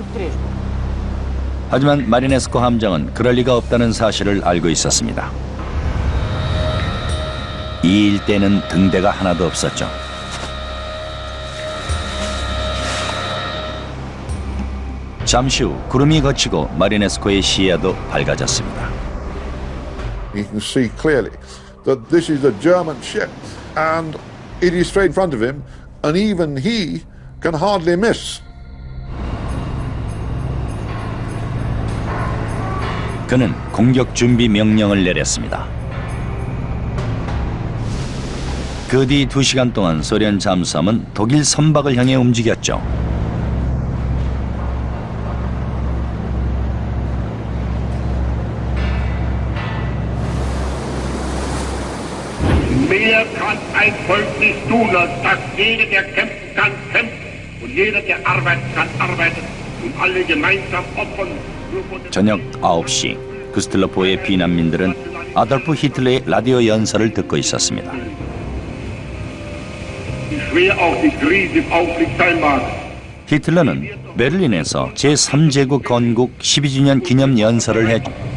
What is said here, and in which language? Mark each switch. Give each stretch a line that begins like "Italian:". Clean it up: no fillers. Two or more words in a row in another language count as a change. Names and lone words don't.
Korean: 하지만 마리네스코 함장은 그럴 리가 없다는 사실을 알고 있었습니다. 이 일대는 등대가 하나도 없었죠. 잠시 후 구름이 걷히고 마리네스코의 시야도 밝아졌습니다.
English: You can see clearly that this is a German ship and it is straight in front of him and even he can hardly miss.
Korean: 그는 공격 준비 명령을 내렸습니다. 그 뒤 2시간 동안 소련 잠수함은 독일 선박을 향해 움직였죠.
German: Mehr kann ein Volk nicht tun, als dass jeder, der kämpfen kann, kämpft und jeder, der arbeiten kann, arbeitet und alle gemeinsam opfern.
Korean: 저녁 9시, 구스틀로포의 피난민들은 아돌프 히틀러의 라디오 연설을 듣고 있었습니다. 히틀러는 베를린에서 제3제국 건국 12주년 기념 연설을 했죠.